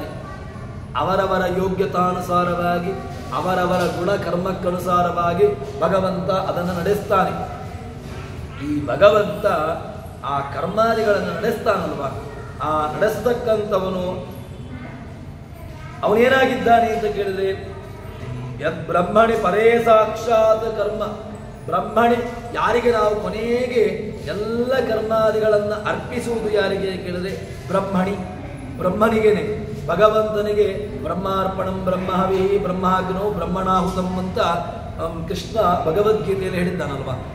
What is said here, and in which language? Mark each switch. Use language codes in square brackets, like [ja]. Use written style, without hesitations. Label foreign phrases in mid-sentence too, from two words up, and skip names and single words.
[kn] ಅವರವರ ಯೋಗ್ಯತಾನುಸಾರವಾಗಿ ಅವರವರ ಗುಣ ಕರ್ಮಕ್ಕನುಸಾರವಾಗಿ ಭಗವಂತ ಅದನ್ನು ನಡೆಸ್ತಾನೆ. ಈ ಭಗವಂತ ಆ ಕರ್ಮಾದಿಗಳನ್ನು ನಡೆಸ್ತಾನಲ್ವ, ಆ ನಡೆಸ್ತಕ್ಕಂಥವನು ಅವನೇನಾಗಿದ್ದಾನೆ ಅಂತ ಕೇಳಿದ್ರೆ [sa] ಯದ್ ಬ್ರಹ್ಮಣಿ ಪರೇ ಸಾಕ್ಷಾತ್ ಕರ್ಮ. [kn] ಬ್ರಹ್ಮಣಿ ಯಾರಿಗೆ ನಾವು ಕೊನೆಗೆ ಎಲ್ಲ ಕರ್ಮಾದಿಗಳನ್ನು ಅರ್ಪಿಸುವುದು ಯಾರಿಗೆ ಕೇಳಿದ್ರೆ ಬ್ರಹ್ಮನಿಗೇನೆ. ಭಗವಂತನಿಗೆ [sa] ಬ್ರಹ್ಮಾರ್ಪಣಂ ಬ್ರಹ್ಮಹವಿ ಬ್ರಹ್ಮಾಗ್ನೋ ಬ್ರಹ್ಮಣಾಹುತಂ [kn] ಅಂತ ಕೃಷ್ಣ ಭಗವದ್ಗೀತೆಯಲ್ಲಿ ಹೇಳಿದ್ದಾನಲ್ವ.